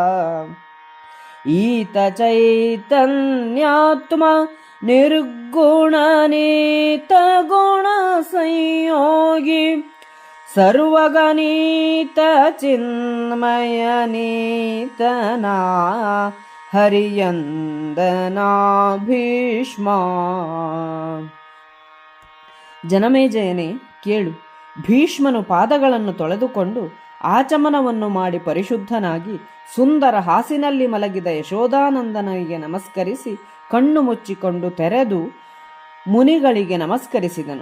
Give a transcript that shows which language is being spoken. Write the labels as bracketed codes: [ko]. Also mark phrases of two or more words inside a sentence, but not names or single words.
[kn] ಈತ ಚೈತನ್ಯಾತ್ಮ ನಿರ್ಗುಣನೀತ ಗುಣ ಸಂಯೋಗಿ ಸರ್ವಗಣೀತ ಚಿನ್ಮಯನೀತನಾ ಹರಿಯಂದನಾ ಭೀಷ್ಮ. ಜನಮೇಜಯನೇ ಕೇಳು. ಭೀಷ್ಮನು ಪಾದಗಳನ್ನು ತೊಳೆದುಕೊಂಡು ಆಚಮನವನ್ನು ಮಾಡಿ ಪರಿಶುದ್ಧನಾಗಿ ಸುಂದರ ಹಾಸಿನಲ್ಲಿ ಮಲಗಿದ ಯಶೋದಾನಂದನಿಗೆ ನಮಸ್ಕರಿಸಿ ಕಣ್ಣು ಮುಚ್ಚಿಕೊಂಡು ತೆರೆದು ಮುನಿಗಳಿಗೆ ನಮಸ್ಕರಿಸಿದನು.